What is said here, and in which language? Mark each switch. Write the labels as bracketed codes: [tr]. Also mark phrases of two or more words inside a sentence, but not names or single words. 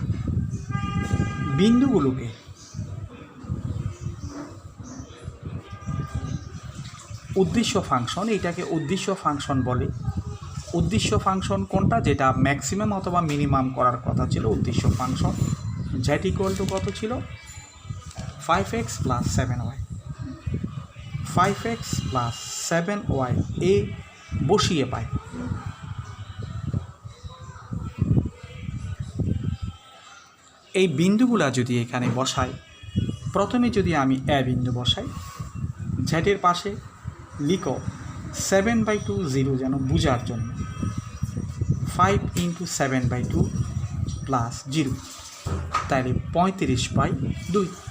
[bn] বিন্দুগুলোকে উদ্দেশ্য ফাংশন, এটাকে উদ্দেশ্য ফাংশন বলে। উদ্দেশ্য ফাংশন কোনটা? যেটা ম্যাক্সিমাম অথবা মিনিমাম করার কথা ছিল উদ্দেশ্য ফাংশন। z = কত ছিল? 5x + 7y। 5x + 7y এ বসিয়ে পাই। এই বিন্দুগুলা যদি এখানে বসাই, প্রথমে যদি আমি এ বিন্দু বসাই, ঝেটের পাশে লিখো 7/2, 0 যেন বুঝার জন্য, 5 × 7/2 + 0, তাহলে 35/2।